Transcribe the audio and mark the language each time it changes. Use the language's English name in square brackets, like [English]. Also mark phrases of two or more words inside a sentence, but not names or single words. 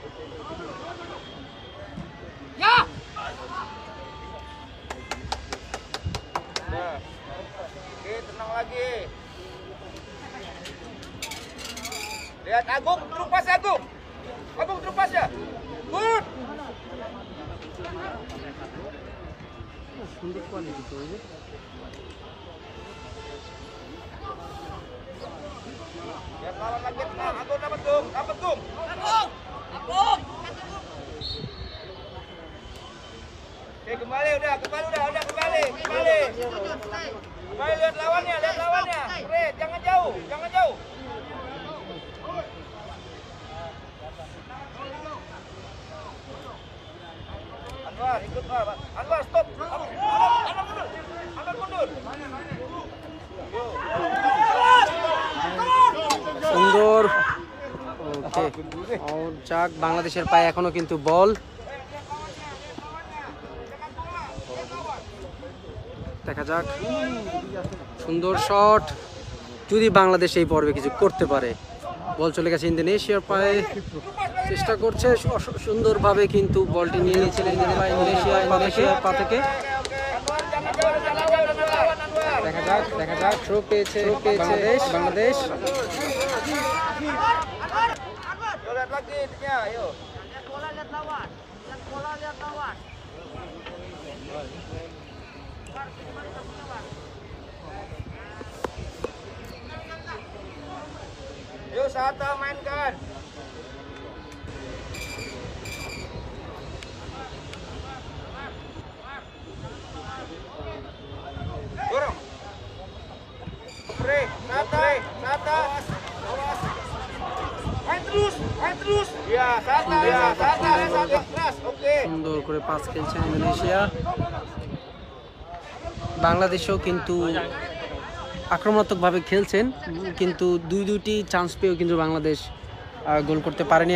[Indonesian] Ya. Nah. Oke, tenang lagi. Lihat Agung, terupas Agung. Agung terupas ya. Good. [Bangla] সুন্দর কোয়ালিটি তো। [Indonesian] Lihat lawan lagi tenang. Agung dapat Gung. Agung. Oke, kembali udah. Kembali lihat lawannya. Red, jangan jauh. Anwar, ikut Pak. Anwar, stop. Anwar mundur. [Bangla] সুন্দর। ওকে, আউট যাক। বাংলাদেশের পায়ে এখনো কিন্তু বল। দেখা যাক, সুন্দর শট। যদি বাংলাদেশ এই পর্বে কিছু করতে পারে। বল চলে গেছে ইন্দোনেশিয়ার পায়ে, চেষ্টা করছে সুন্দরভাবে, কিন্তু বলটি নিয়ে নিয়েছিলেন ইন্দোনেশিয়ার পা থেকে। দেখা যাক থ্রো পেয়েছে বাংলাদেশ। [Indonesian] Lihat lagi ya, ayo. Yuk Sata mainkan. Dorong. Sata. Main terus. Ya, Sata. Keras. Oke. [Bangla] সুন্দর করে পাস খেলছে ইন্দোনেশিয়া। বাংলাদেশও কিন্তু আক্রমণাত্মকভাবে খেলছেন, কিন্তু দুইটি চান্স পেয়েও কিন্তু বাংলাদেশ গোল করতে পারেনি।